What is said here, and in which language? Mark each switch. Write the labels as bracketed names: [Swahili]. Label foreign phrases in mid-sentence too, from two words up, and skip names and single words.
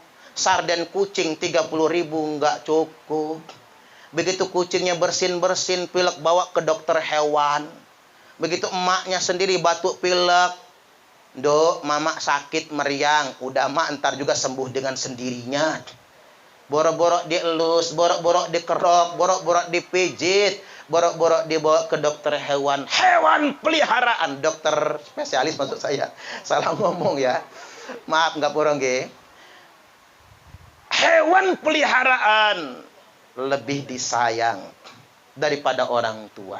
[Indonesian] Sarden kucing 30.000 nggak cukup. Begitu kucingnya bersin-bersin, pilek bawa ke dokter hewan. Begitu emaknya sendiri batuk pilek, Dok, mama sakit meriang. Udah mak, ntar juga sembuh dengan sendirinya. Borok-borok dielus, borok-borok dikerok, borok-borok dipijit, borok-borok dibawa ke dokter hewan. Hewan peliharaan, dokter spesialis maksud saya. Salah ngomong ya. Maaf nggak porong ge. Hewan peliharaan lebih disayang daripada orang tua.